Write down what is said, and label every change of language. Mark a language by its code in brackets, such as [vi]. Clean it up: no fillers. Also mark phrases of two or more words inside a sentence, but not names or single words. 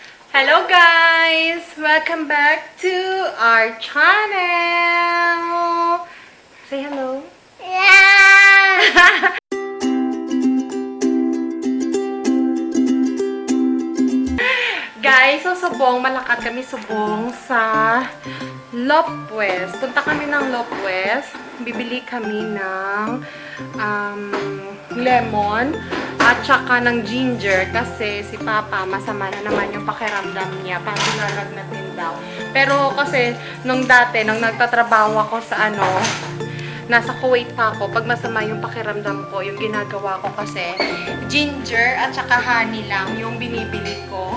[en] Hello guys! Welcome back to our channel! Say hello! Yeah! [hil] Guys, so subong, malakad kami subong sa Lopwes. [tl] Punta kami ng Lopwes. Bibili kami ng lemon at saka ng ginger kasi si Papa masama na naman yung pakiramdam niya. Parang nalagnatin daw. Pero kasi nung dati, nung nagtatrabaho ako sa nasa Kuwait pa ako, pag masama yung pakiramdam ko, yung ginagawa ko kasi ginger at saka honey lang yung binibili ko.